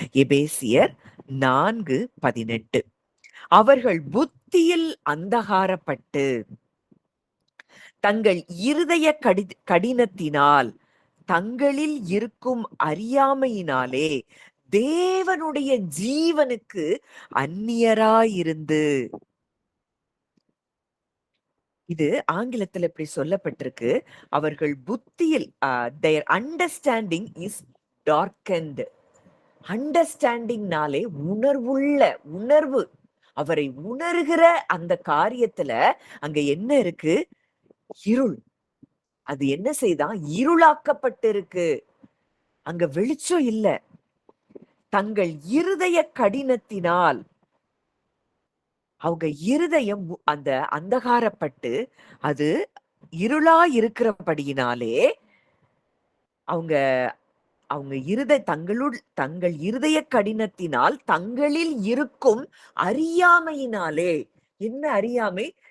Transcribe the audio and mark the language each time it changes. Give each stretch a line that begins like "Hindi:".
Tamil: எபேசியர் 4:18. அவர்கள் புத்தியில் அந்தகாரப்பட்டு தங்கள் இருதய கடினத்தினால் தங்களில் இருக்கும் அறியாமையினாலே தேவனுடைய ஜீவனுக்கு அந்நியராயிருந்து, இது ஆங்கிலத்துல இப்படி சொல்லப்பட்டிருக்கு. அவர்கள் புத்தியில்
English: their understanding is darkened.
Tamil: அண்டர்ஸ்டாண்டிங்னாலே உணர்வு. அவரை உணர்கிற அந்த காரியத்துல அங்க என்ன இருக்கு? இருள். அது என்ன செய்தான்? இருளாக்கப்பட்டிருக்கு. அங்க வெளிச்சம் இல்ல. தங்கள் இருதய கடினத்தினால் அவங்க இருதயம் அந்த அந்தகாரப்பட்டு அது இருளா இருக்கிறபடியினாலே அவங்க அவங்க தங்கள் இருதய கடினத்தினால் தங்களில் இருக்கும் அறியாமையினாலே, என்ன அறியாமை?